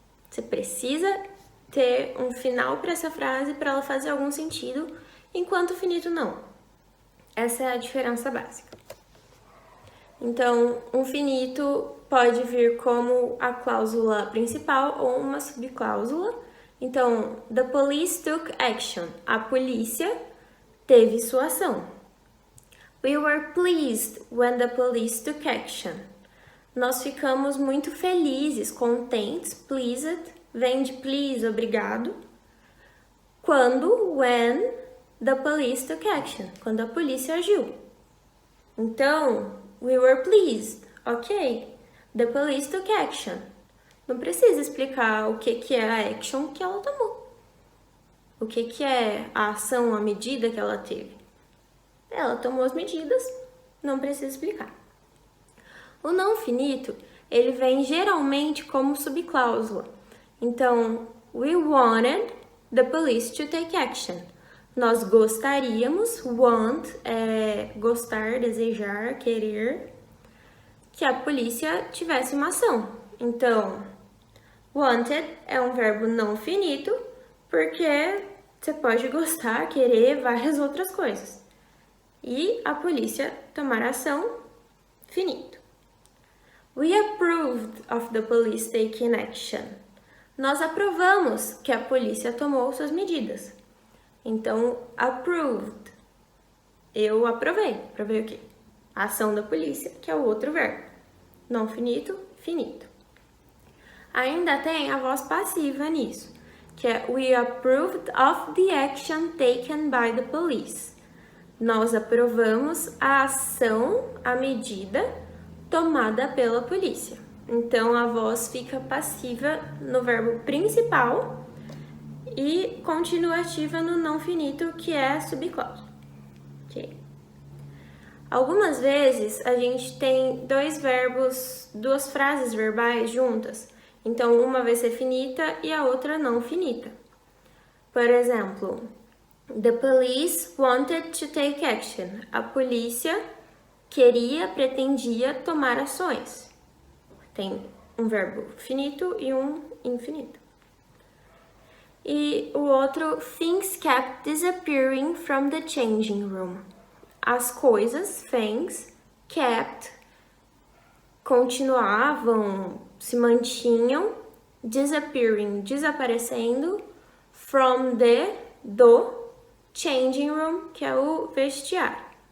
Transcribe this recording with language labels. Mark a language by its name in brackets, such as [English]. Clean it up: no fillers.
[Portuguese] Você precisa ter um final para essa frase para ela fazer algum sentido, enquanto o finito não. Essa é a diferença básica. Então, um finito pode vir como a cláusula principal ou uma subcláusula. Então, [English] the police took action. [Portuguese] A polícia teve sua ação. [English] We were pleased when the police took action. [Portuguese] Nós ficamos muito felizes, contentes. Pleased vem de please, obrigado. [English] Quando, when the police took action. [Portuguese] Quando a polícia agiu. Então, [English] we were pleased. [Portuguese] Ok. [English] The police took action. [Portuguese] Não precisa explicar o que é a action que ela tomou. O que é a ação, a medida que ela teve. Ela tomou as medidas, não precisa explicar. O não finito, ele vem geralmente como subcláusula. [English] Então, we wanted the police to take action. [Portuguese] Nós gostaríamos, want é gostar, desejar, querer, que a polícia tivesse uma ação. Então, wanted é um verbo não finito, porque você pode gostar, querer, várias outras coisas. E a polícia tomar ação, finito. [English] We approved of the police taking action. [Portuguese] Nós aprovamos que a polícia tomou suas medidas. Então, approved. Eu aprovei. Aprovei o quê? A ação da polícia, que é o outro verbo. Não finito, finito. Ainda tem a voz passiva nisso, que é [English] we approved of the action taken by the police. [Portuguese] Nós aprovamos a ação, a medida tomada pela polícia. Então, a voz fica passiva no verbo principal e continuativa no não finito, que é subcláusula. Okay. Algumas vezes, a gente tem duas frases verbais juntas. Então, uma vai ser finita e a outra não finita. Por exemplo, [English] the police wanted to take action. [Portuguese] A polícia pretendia tomar ações. Tem um verbo finito e um infinito. E o outro, [English] things kept disappearing from the changing room. [Portuguese] As coisas, things, kept, continuavam, se mantinham, disappearing, desaparecendo, from do changing room, que é o vestiário.